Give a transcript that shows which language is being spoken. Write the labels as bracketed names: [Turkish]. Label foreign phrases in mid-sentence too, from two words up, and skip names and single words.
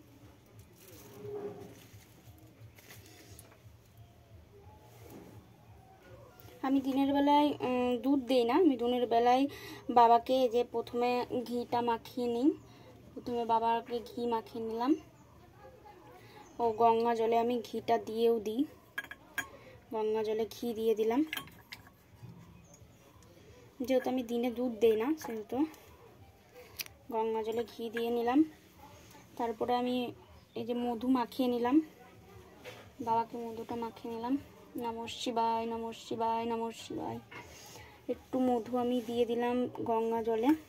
[Bangla] দিনের বেলায় দুধ দিই না, আমি দিনের বেলায় বাবাকে যে প্রথমে ঘিটা মাখিয়ে নিই, প্রথমে বাবাকে ঘি মাখিয়ে নিলাম ও গঙ্গা জলে আমি ঘিটা দিয়েও দিই, গঙ্গা জলে ঘি দিয়ে দিলাম। যেহেতু আমি দিনে দুধ দিই না সেহেতু গঙ্গা জলে ঘি দিয়ে নিলাম। তারপরে আমি এই যে মধু মাখিয়ে নিলাম, বাবাকে মধুটা মাখিয়ে নিলাম। [Sanskrit] নমঃ শিবায় নমঃ শিবায় নমঃ শিবায়। [Bangla] একটু মধু আমি দিয়ে দিলাম গঙ্গা জলে।